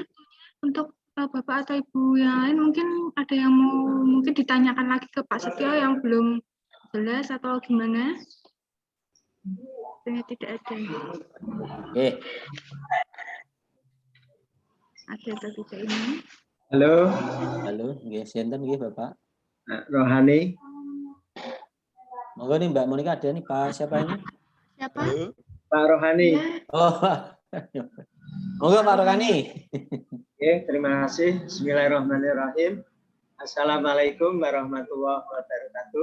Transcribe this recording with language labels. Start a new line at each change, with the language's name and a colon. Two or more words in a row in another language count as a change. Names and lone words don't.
Indonesian: Untuk Bapak atau Ibu yang lain mungkin ada yang mau mungkin ditanyakan lagi ke Pak Setio yang belum jelas atau gimana? Tidak ada. Oke. Ada atau tidak ini? Halo. Halo,
Javanese: nggih, sinten nggih Bapak?
Indonesian: Rohani. Monggo nih Mbak Monika, ada nih Pak siapa ini? Siapa? Halo. Pak Rohani. Ya. Oh. Monggo Pak Rohani. Oke, terima kasih.
Arabic: بسم الله الرحمن الرحيم. السلام عليكم ورحمة الله وبركاته.